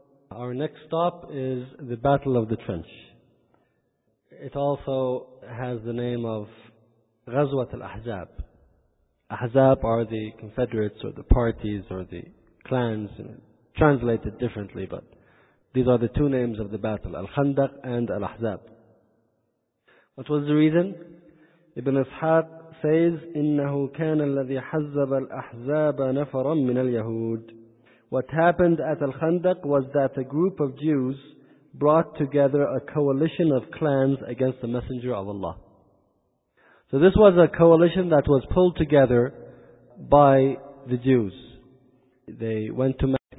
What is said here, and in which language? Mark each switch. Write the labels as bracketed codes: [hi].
[en] Our next stop is the Battle of the Trench. It also has the name of Ghazwat al-Ahzab. Ahzab are the confederates or the parties or the clans, translated differently, but these are the two names of the battle, Al-Khandaq and Al-Ahzab. What was the reason? Ibn Ishaq says, [ar] إِنَّهُ كَانَ الَّذِي حَزَّبَ الْأَحْزَابَ نَفَرًا مِّنَ الْيَهُودِ. [en] What happened at Al-Khandaq was that a group of Jews brought together a coalition of clans against the Messenger of Allah. So this was a coalition that was pulled together by the Jews. They went to Mecca